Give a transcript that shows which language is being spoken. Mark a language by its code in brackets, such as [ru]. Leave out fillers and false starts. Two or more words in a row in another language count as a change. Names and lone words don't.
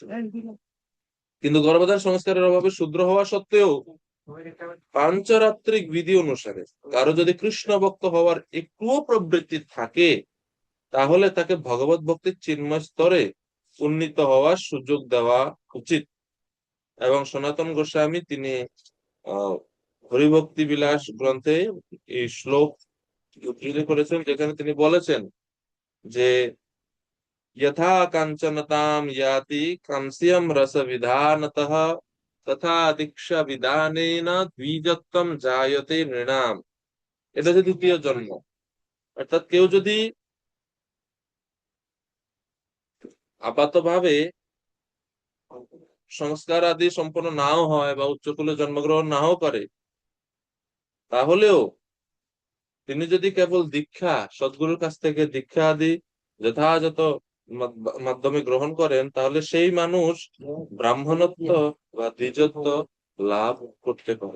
[bn] কিন্তু গর্ভধান সংস্কারের অভাবে শূদ্র হওয়া সত্ত্বেও পাঞ্চরাত্রিক বিধি অনুসারে কারো যদি কৃষ্ণ ভক্ত হওয়ার একটুও প্রবৃত্তি থাকে তাহলে তাকে ভগবত ভক্তির চিন্ময় স্তরে উন্নীত হওয়ার সুযোগ দেওয়া উচিত। এবং সনাতন গোস্বামী তিনি আহ হরিভক্তি বিলাস গ্রন্থে এই শ্লোক উদ্ধৃত করেছেন, যেখানে তিনি বলেছেন যে [sa] यथा कांचनताम याति कांस्यम रस विधानतः तथा दीक्षा विधानेन द्विजत्वम जायते नृणाम। [bn] এটা হচ্ছে দ্বিতীয় জন্ম। অর্থাৎ কেউ যদি আপাতভাবে সংস্কার আদি সম্পন্ন নাও হয় বা উচ্চকুলে জন্মগ্রহণ নাও করে, তাহলেও তিনি যদি কেবল দীক্ষা, সদ্গুরুর কাছ থেকে দীক্ষা আদি যথাযথ মাধ্যমে গ্রহণ করেন, তাহলে সেই মানুষ ব্রাহ্মণত্ব বা দ্বিজত্ব লাভ করতে পারে।